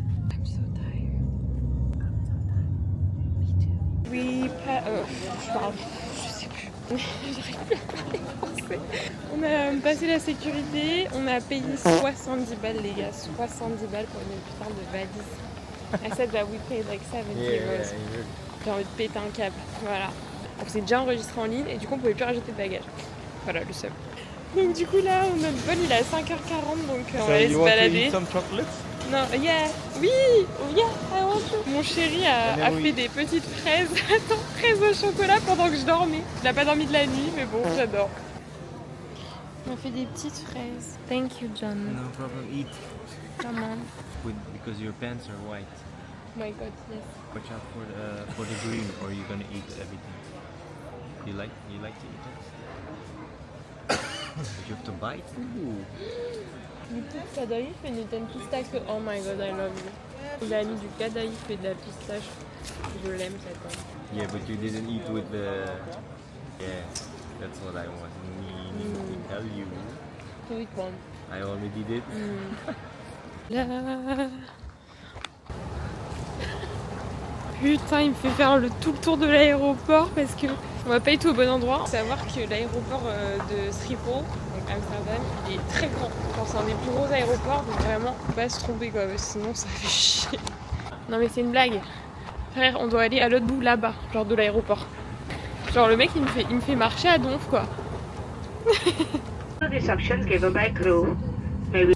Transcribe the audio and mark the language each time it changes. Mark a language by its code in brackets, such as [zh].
[en] I'm so tired. Me too. [fr] Je parle. Je sais plus. J'arrive plus à parler français. On a passé la sécurité. On a payé 70 balles, les gars. 70 balles pour une putain de valise. [en] I said that we paid like 70 euros. [fr] J'ai envie de péter un câble. Voilà. On s'est déjà enregistré en ligne et du coup on pouvait plus rajouter de bagages. Voilà le seul. Donc du coup là notre vol il est à 5h40 donc on va aller se balader. [en] Some chocolates? Non, yeah, oui, yeah, I want to. [fr] Mon chéri a fait des petites fraises, attends, fraises au chocolat pendant que je dormais. Il a pas dormi de la nuit mais bon j'adore. On a fait des petites fraises. [en] Thank you John. No problem. Eat. Come on. Because your pants are white. Oh my god, yes. Watch out for the green, or you're gonna eat everything. You like to eat it? You have to bite. Ooh. [fr] Du petit cadaïf et une pistache. [en] Oh my god, I love you. [fr] Il a mis du cadaïf et de la pistache. Je l'aime cette homme. [en] Yeah, but you didn't eat with the. Yeah, that's what I want to tell you. Sweet one. I already did. [fr] Là. Putain, il me fait faire tout le tour de l'aéroport parce que on va pas être au bon endroit. Faut savoir que l'aéroport de Schiphol, donc Amsterdam, il est très grand. Genre, c'est un des plus gros aéroports, donc vraiment, faut pas se tromper quoi, parce que sinon ça fait chier. Non mais c'est une blague. Frère, on doit aller à l'autre bout là-bas, genre de l'aéroport. Genre le mec il me fait marcher à donf quoi. [en] Reception given by crew. May we...